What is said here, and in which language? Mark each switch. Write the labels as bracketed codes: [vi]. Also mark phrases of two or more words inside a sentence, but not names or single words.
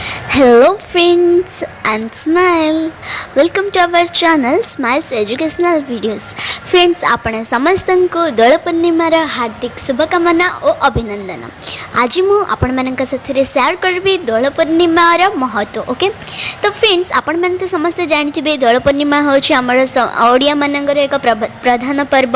[en] Hello friends and smile. Welcome to our channel Smiles Educational Videos. Friends, [or] ଆପଣ ସମସ୍ତଙ୍କୁ ଦୋଳ ପୂର୍ଣ୍ଣିମାର ହାର୍ଦ୍ଦିକ ଶୁଭକାମନା ଆଉ ଅଭିନନ୍ଦନ. ଆଜି ମୁଁ ଆପଣ ମାନଙ୍କ ସାଥିରେ ଶେୟାର କରିବି ଦୋଳ ପୂର୍ଣ୍ଣିମାର ମହତ୍ୱ. ଓକେ, ତ ଫ୍ରେଣ୍ଡସ୍ ଆପଣ ମାନେ ତ ସମସ୍ତ ଜାଣିଥିବେ ଦୋଳ ପୂର୍ଣ୍ଣିମା ହେଉଛି ଆମ ଓଡ଼ିଆ ମାନଙ୍କର ଏକ ପ୍ରଧାନ ପର୍ବ.